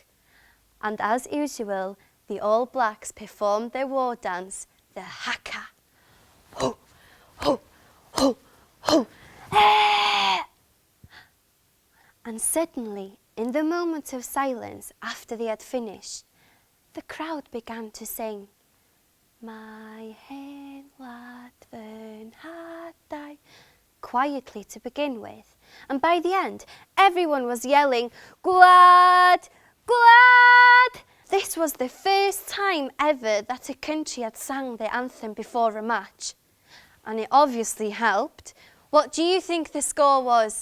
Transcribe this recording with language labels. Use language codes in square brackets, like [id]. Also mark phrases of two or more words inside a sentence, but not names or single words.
[en] And as usual, the All Blacks performed their war dance, the haka. Ho, ho, ho, ho, eh! And suddenly, in the moment of silence after they had finished, the crowd began to sing, [cy] My hen lad fy nhadau, [en] quietly to begin with. And by the end, everyone was yelling, Gwlad! Gwlad! This was the first time ever that a country had sang the anthem before a match. And it obviously helped. What do you think the score was?